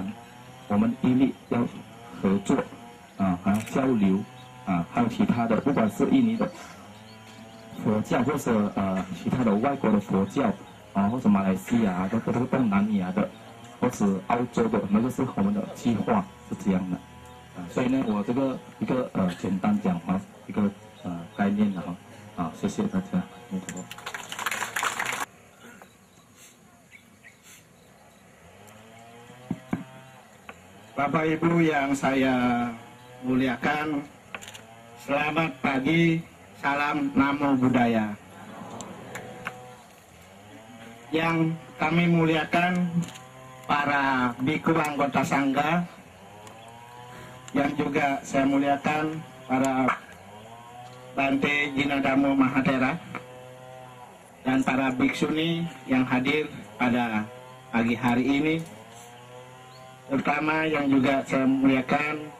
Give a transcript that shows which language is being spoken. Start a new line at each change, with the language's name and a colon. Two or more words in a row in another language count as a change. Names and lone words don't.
Chinese: 我们一律要合作还要交流还有其他的，不管是印尼的佛教，或者其他的外国的佛教或者马来西亚这个东南亚的，或者澳洲的，那个是我们的计划是这样的所以呢，我这个一个简单讲一个概念的谢谢大家，没错。
Indonesian: Bapak Ibu yang saya muliakan, selamat pagi, salam
Pali: Namo Buddhaya.
Indonesian: Yang kami muliakan para biku anggota sangga, yang juga saya muliakan para Bante Jinadamo Mahatera, dan para biksuni yang hadir pada pagi hari ini, terutama yang juga saya muliakan